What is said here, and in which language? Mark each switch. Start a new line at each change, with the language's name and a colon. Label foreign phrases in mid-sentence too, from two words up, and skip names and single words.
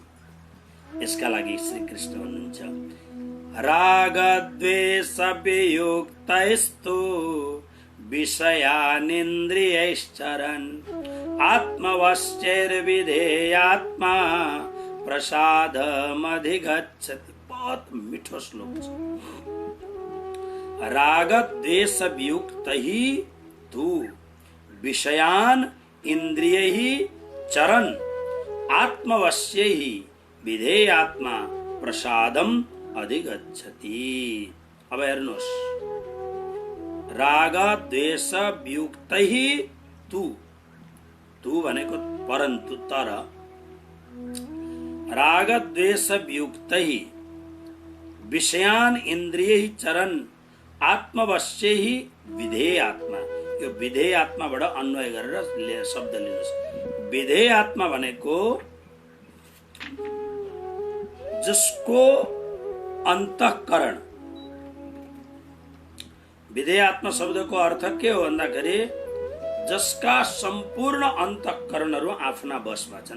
Nepali: यसका लागि श्री कृष्ण भन्नुहुन्छ
Sanskrit: राग द्वेष वियुक्तैस्तु विषयानिन्द्रियैश्चरन् आत्मवश्चैर्विधेयात्मा प्रसादमधिगच्छति।
Hindi: बहुत मीठो श्लोक है।
Sanskrit: राग द्वेष वियुक्त ही तू विषयान इंद्रिय चरन आत्मवश्य ही विधेयात्मा प्रसादम अधिगच्छति।
Nepali: अब हेर्नुहोस्,
Sanskrit: राग द्वेष वियुक्त ही तू,
Nepali: तू भनेको परन्तु तर,
Sanskrit: राग द्वेष वियुक्त ही विषयान इंद्रिय चरन आत्मवश्य ही विधेय आत्मा।
Nepali: यो विधेय आत्माबाट अन्वय गरेर शब्द लिनुहोस्। विधेय आत्मा भनेको जसको अन्तःकरण। विधेय आत्मा शब्दको अर्थ के हो भन्दाखेरि जसका सम्पूर्ण अन्तःकरणहरू आफ्ना बसमा छन्।